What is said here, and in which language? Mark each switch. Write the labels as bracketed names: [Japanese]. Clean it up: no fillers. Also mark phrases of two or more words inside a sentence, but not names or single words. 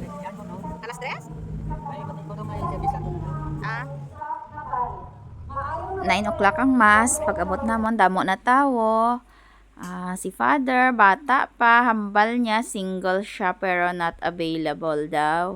[Filipino] Alas 3? Ay, pati ko naman yung sabi sa Ah. 9 o'clock ang mass. [Hiligaynon] Pag abot namon, damo na tawo. Si father, bata pa, hambal niya, single siya pero [English] not available [Hiligaynon] daw.